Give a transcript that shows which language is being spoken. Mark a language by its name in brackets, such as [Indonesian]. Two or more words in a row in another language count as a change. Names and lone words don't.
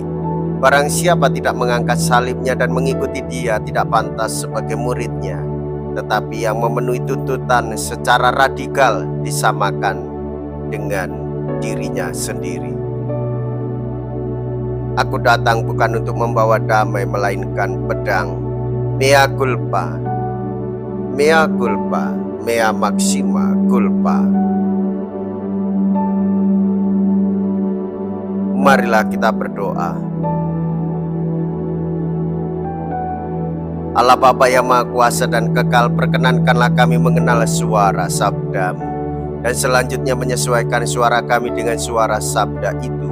[Indonesian] Barang siapa tidak mengangkat salibnya dan mengikuti Dia tidak pantas sebagai muridnya, tetapi yang memenuhi tuntutan secara radikal disamakan dengan dirinya sendiri. Aku datang bukan untuk membawa damai melainkan pedang. [Latin] Mea culpa, mea culpa, mea maxima culpa. [Indonesian] Marilah kita berdoa. Allah Bapa yang Maha Kuasa dan Kekal, perkenankanlah kami mengenal suara sabda-Mu, dan selanjutnya menyesuaikan suara kami dengan suara sabda itu.